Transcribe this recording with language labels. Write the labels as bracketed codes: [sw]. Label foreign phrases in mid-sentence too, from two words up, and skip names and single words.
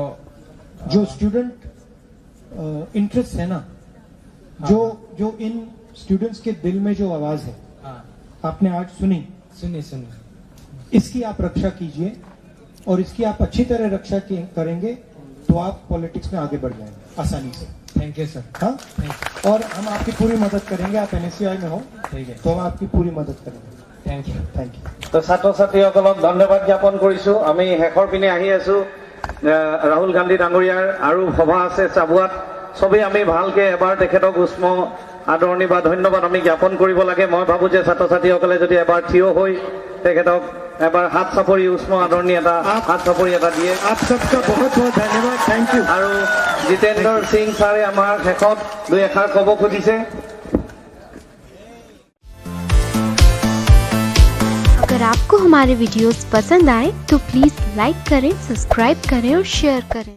[hi] जो [en] student interest [hi] है ना, जो इन स्टूडेंट्स के दिल में जो आवाज है आपने आज सुनी, इसकी आप रक्षा कीजिए और इसकी आप अच्छी तरह रक्षा करेंगे तो आप पॉलिटिक्स में आगे बढ़ जाएंगे आसानी से। [en] thank you sir. [hi] हाँ, और हम आपकी पूरी मदद करेंगे। आप एनएसयूआई में हो, ठीक है, तो हम आपकी पूरी मदद करेंगे। [en] thank you. thank you. [as] তো ছাত্ৰ ছাত্ৰীসকলক ধন্যবাদ জ্ঞাপন কৰিছো। আমি শেষৰ পিনে আহি আছো। ৰাহুল গান্ধী ডাঙৰীয়াৰ আৰু সভা আছে চাবুৱাত। সবেই আমি ভালকে এবাৰ তেখেতক উষ্ম আদৰণি বা ধন্যবাদ আমি জ্ঞাপন কৰিব লাগে। মই ভাবো যে ছাত্ৰ ছাত্ৰীসকলে যদি এবাৰ থিয় হৈ তেখেতক এবাৰ হাত চাপৰি উষ্ম আদৰণি এটা হাত চাপৰি এটা দিয়ে। [hi] आप सबका बहुत बहुत धन्यवाद। [en] thank you. [as] আৰু জিতেন্দ্ৰ সিং ছাৰে আমাৰ শেষত 2 এষাৰ ক'ব খুজিছে। [hi] अगर आपको हमारे वीडियोस पसंद आए तो प्लीज लाइक करें, सब्सक्राइब करें और शेयर करें।